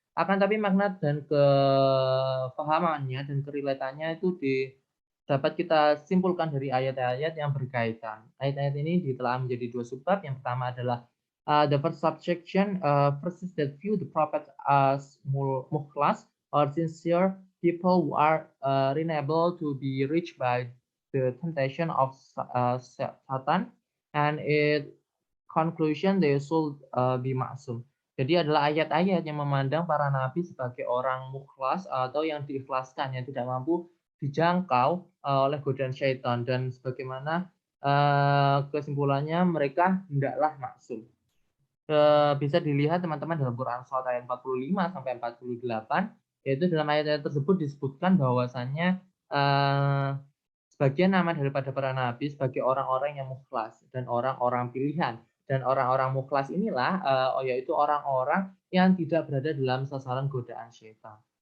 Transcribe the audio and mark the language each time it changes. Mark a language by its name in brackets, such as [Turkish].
[Indonesian] Akan tapi makna dan kepahamannya dan kerelatannya itu dapat kita simpulkan dari ayat-ayat yang berkaitan. Ayat-ayat ini ditelah menjadi dua subbab. Yang pertama adalah [English] the first subsection, verses that view the prophet as mukhlas or sincere people who are unable to be reached by the temptation of Satan, and in conclusion they should be maksum. [Indonesian] Jadi adalah ayat-ayat yang memandang para nabi sebagai orang mukhlas atau yang diikhlaskan, yang tidak mampu dijangkau oleh godaan syaitan, dan sebagaimana kesimpulannya mereka hendaklah maksum. Bisa dilihat teman-teman dalam Quran Surat ayat 45 sampai 48, yaitu dalam ayat-ayat tersebut disebutkan bahwasannya sebagian nama daripada para nabi sebagai orang-orang yang mukhlas dan orang-orang pilihan, dan orang-orang mukhlas inilah yaitu orang-orang yang tidak berada dalam sasaran godaan syaitan.